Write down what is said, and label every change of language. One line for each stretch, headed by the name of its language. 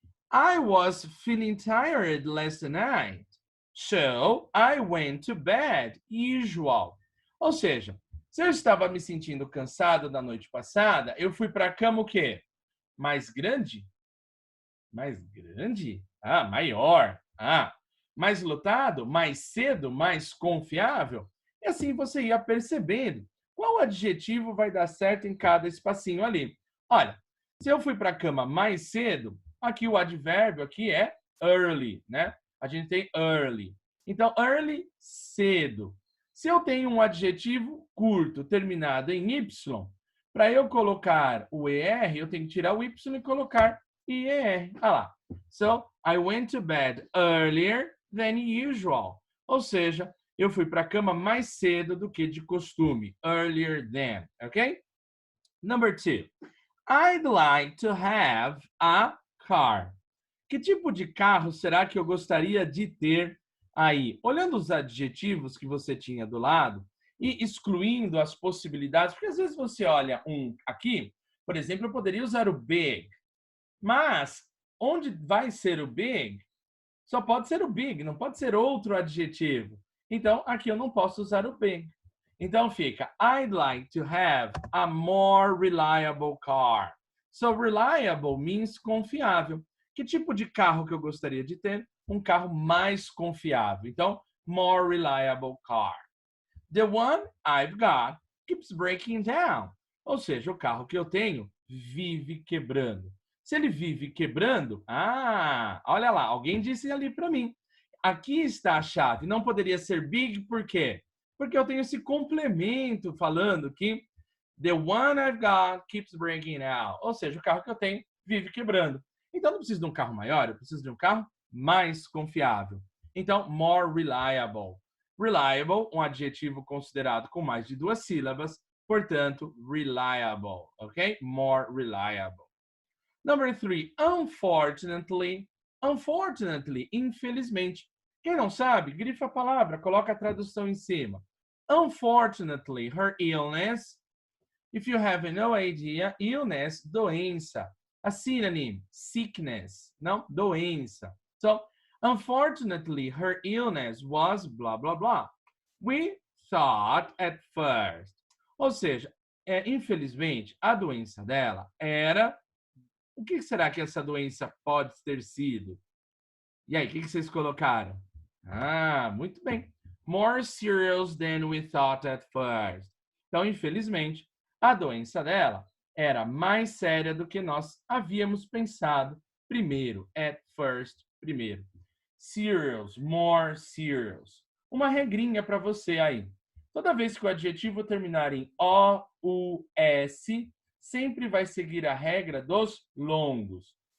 English: I was feeling tired last night, so I went to bed, usual.
Portuguese: Ou seja, se eu estava me sentindo cansado da noite passada, eu fui para a cama o quê? Mais grande? Mais grande? Ah, maior. Ah, mais lotado? Mais cedo? Mais confiável? E assim você ia percebendo qual adjetivo vai dar certo em cada espacinho ali. Olha, se eu fui para a cama mais cedo, aqui o advérbio aqui é early, né? A gente tem early. Então, early, cedo. Se eu tenho um adjetivo curto terminado em Y, para eu colocar o ER, eu tenho que tirar o Y e colocar IER. Olha lá.
English: So, I went to bed earlier than usual.
Portuguese: Ou seja, eu fui para a cama mais cedo do que de costume.
English: Earlier than, ok? Number 2. I'd like to have a car.
Portuguese: Que tipo de carro será que eu gostaria de ter aí? Olhando os adjetivos que você tinha do lado e excluindo as possibilidades, porque às vezes você olha um aqui, por exemplo, eu poderia usar o big, mas onde vai ser o big, só pode ser o big, não pode ser outro adjetivo. Então, aqui eu não posso usar o big. Então fica,
English: I'd like to have a more reliable car. So, reliable means confiável.
Portuguese: Que tipo de carro que eu gostaria de ter? Um carro mais confiável.
English: Então, more reliable car. The one I've got keeps breaking down.
Portuguese: Ou seja, o carro que eu tenho vive quebrando. Se ele vive quebrando, olha lá, alguém disse ali para mim. Aqui está a chave. Não poderia ser big, por quê? Porque eu tenho esse complemento falando que
English: the one I've got keeps breaking out.
Portuguese: Ou seja, o carro que eu tenho vive quebrando. Então, não preciso de um carro maior, eu preciso de um carro mais confiável. Então, more reliable. Reliable, um adjetivo considerado com mais de duas sílabas, portanto, reliable, ok?
English: More reliable. Number 3, unfortunately.
Portuguese: Unfortunately, infelizmente. Quem não sabe, grifa a palavra, coloca a tradução em cima.
English: Unfortunately, her illness. If you have no idea, illness, doença. A synonym, sickness,
Portuguese: não, doença.
English: So, unfortunately, her illness was blah, blah, blah. We thought at first.
Portuguese: Ou seja, infelizmente, a doença dela era... O que será que essa doença pode ter sido? E aí, o que vocês colocaram? Muito bem.
English: More serious than we thought at first.
Portuguese: Então, infelizmente, a doença dela era mais séria do que nós havíamos pensado primeiro.
English: At first,
Portuguese: primeiro.
English: Serious, more serious.
Portuguese: Uma regrinha para você aí. Toda vez que o adjetivo terminar em O-U-S, sempre vai seguir a regra dos longos.